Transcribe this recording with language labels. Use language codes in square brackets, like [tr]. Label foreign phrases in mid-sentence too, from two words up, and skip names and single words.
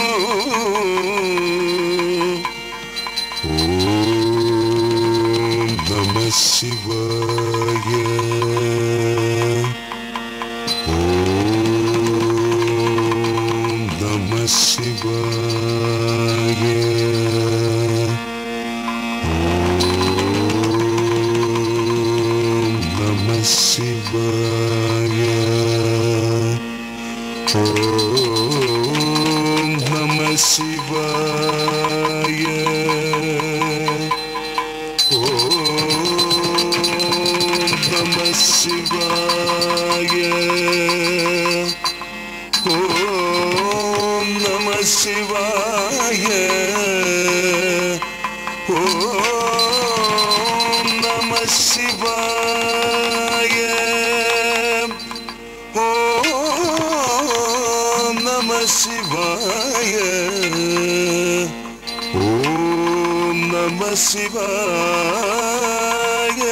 [sa] ശിവായ ഓം നമഃ ശിവായ ഓം നമഃ ശിവായ ഓം നമഃ ശിവായ Namah Shivaya Om Namah Shivaya Om Namah Shivaya Om Namah Shivaya Om Namah Shivaya